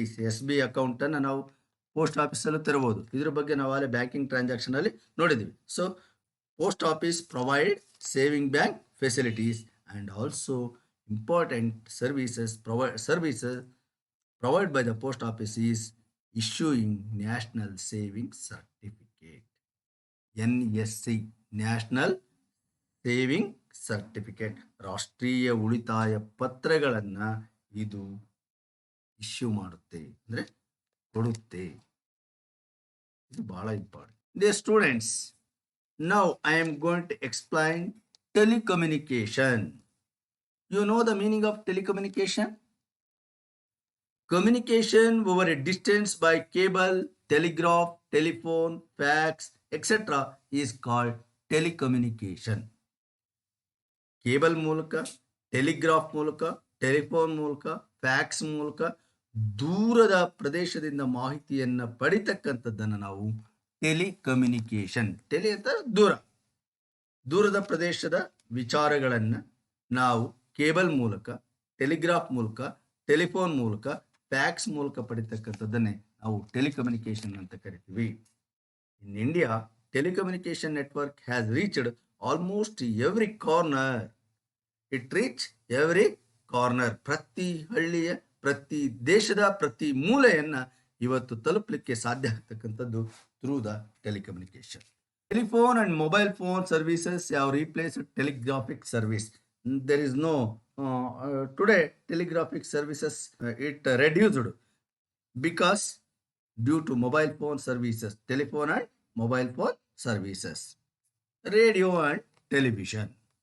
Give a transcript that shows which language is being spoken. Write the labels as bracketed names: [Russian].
[Kannada] S B ಅಕೌಂಟನ್ನು ನಾವು post ಆಫೀಸಲ್ಲೂ ತೆರಬಹುದು. ಇದ್ರ ಬಗ್ಗೆ ನಾವು ಅಲ್ಲಿ ಬ್ಯಾಂಕಿಂಗ್ ಟ್ರಾನ್ಸಾಕ್ಷನ್ ಅಲ್ಲಿ ನೋಡಿದ್ವಿ. [English] So post office provide saving bank facilities and also important services provided by the post office is issuing National Savings Certificate, NSC, National Saving Certificate. [Kannada] ರಾಷ್ಟ್ರೀಯ ಉಳಿತಾಯ ಪತ್ರಗಳನ್ನು ಇದು ಇಶ್ಯೂ ಮಾಡುತ್ತೆ, ಅಂದರೆ ಕೊಡುತ್ತೆ. ಇದು ಬಹಳ important. [English] Dear students, now I am going to explain telecommunication. You know the meaning of telecommunication? Communication over a distance by cable, telegraph, telephone, fax, etc. is called telecommunication. [Kannada] Cable ಮೂಲಕ, telegraph ಮೂಲಕ, telephone ಮೂಲಕ, fax ಮೂಲಕ ದೂರದ ಪ್ರದೇಶದಿಂದ ಮಾಹಿತಿಯನ್ನು ಪಡಿತಕ್ಕಂಥದ್ದನ್ನು ನಾವು telecommunication. Tele ಅಂತ ದೂರದ ಪ್ರದೇಶದ ವಿಚಾರಗಳನ್ನು ನಾವು ಕೇಬಲ್ ಮೂಲಕ, ಟೆಲಿಗ್ರಾಫ್ ಮೂಲಕ, ಟೆಲಿಫೋನ್ ಮೂಲಕ, ಫ್ಯಾಕ್ಸ್ ಮೂಲಕ ಪಡಿತಕ್ಕಂಥದ್ದನ್ನೇ ನಾವು ಟೆಲಿಕಮ್ಯುನಿಕೇಶನ್ ಅಂತ ಕರಿತೀವಿ. [English] In India, telecommunication network has reached almost every corner. It reached every corner. [Kannada] ಪ್ರತಿ ಹಳ್ಳಿಯ, ಪ್ರತಿ ದೇಶದ ಪ್ರತಿ ಮೂಲೆಯನ್ನ ಇವತ್ತು ತಲುಪಲಿಕ್ಕೆ ಸಾಧ್ಯ ಆಗ್ತಕ್ಕಂಥದ್ದು [English] Through the telecommunication. Telephone and mobile phone services have replaced telegraphic service. There is no today telegraphic services it reduced because due to mobile phone services, telephone and mobile phone services, radio and television.